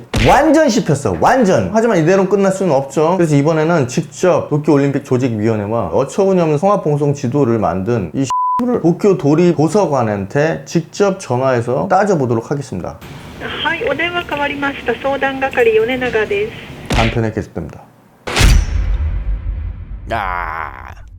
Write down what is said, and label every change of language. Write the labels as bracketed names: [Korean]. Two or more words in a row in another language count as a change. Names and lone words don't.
[Korean] 완전 씹혔어, 완전. 하지만 이대로 끝날 수는 없죠. 그래서 이번에는 직접 도쿄올림픽 조직위원회와 어처구니없는 성화봉송 지도를 만든 이 를 도쿄 도리 도서관한테 직접 전화해서 따져보도록 하겠습니다. [Japanese] はい、お電話変わりました。相談係米永です。 [Korean] 다음 편에 계속됩니다. 아.